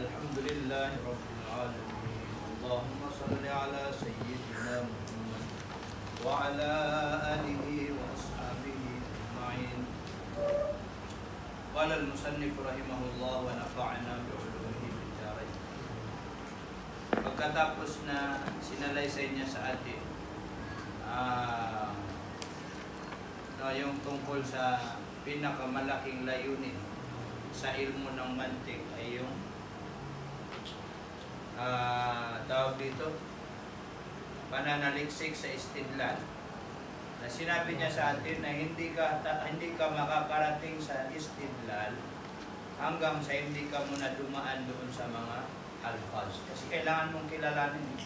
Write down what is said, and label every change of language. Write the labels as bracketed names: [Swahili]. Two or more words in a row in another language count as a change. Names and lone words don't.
[Arabic] الحمد لله رب العالمين اللهم صل على سيدنا محمد وعلى آله وأصحابه أجمعين. قال المصنف رحمه الله ونفعنا بعلومه في الدارين. [Filipino] Pagkatapos na sinalaysay niya sa atin yung tungkol sa pinakamalaking layunin sa ilmu ng mantik ay yung tawag dito pananaliksik sa istidlal, na sinabi niya sa atin na hindi ka makakarating sa istidlal hanggang sa hindi ka muna dumaan doon sa mga alfaz, kasi kailangan mong kilalanin.